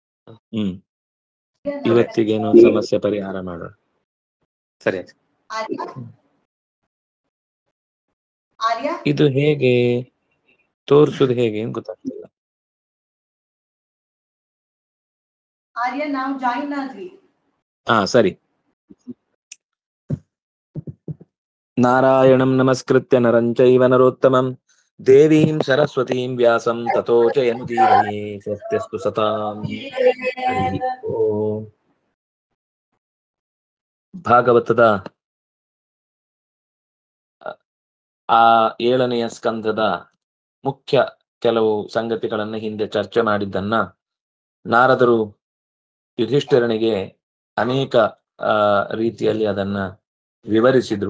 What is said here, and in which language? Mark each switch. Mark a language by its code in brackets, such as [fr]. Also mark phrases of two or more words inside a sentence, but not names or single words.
[kn] ಇವತ್ತಿಗೆ ಏನೋ ಸಮಸ್ಯೆ ಪರಿಹಾರ ಮಾಡೋಣ. ಸರಿ. ಇದು ಹೇಗೆ ತೋರಿಸುದು ಹೇಗೆ ಅಂತ ಗೊತ್ತಾಗ್ತಿಲ್ಲ. ನಾವು ಜಾಯಿನ್ ಆದ್ವಿ. ಸರಿ. [sa] ನಾರಾಯಣಂ ನಮಸ್ಕೃತ್ಯ ನರಂ ಚೈವ ನರೋತ್ತಮಂ ದೇವೀಂ ಸರಸ್ವತೀಂ ವ್ಯಾಸಂ ತತೋ ಜಯಮುದೀರಯೇ. ಸ್ವಸ್ತ್ಯಸ್ತು ಸತಾಂ. ಹರಿ ಓಂ. [kn] ಭಾಗವತದ 7ನೆಯ ಸ್ಕಂದದ ಮುಖ್ಯ ಕೆಲವು ಸಂಗತಿಗಳನ್ನ ಹಿಂದೆ ಚರ್ಚೆ ಮಾಡಿದ್ದನ್ನ ನಾರದರು ಯುಧಿಷ್ಠಿರನಿಗೆ ಅನೇಕ ರೀತಿಯಲ್ಲಿ ಅದನ್ನ ವಿವರಿಸಿದ್ರು.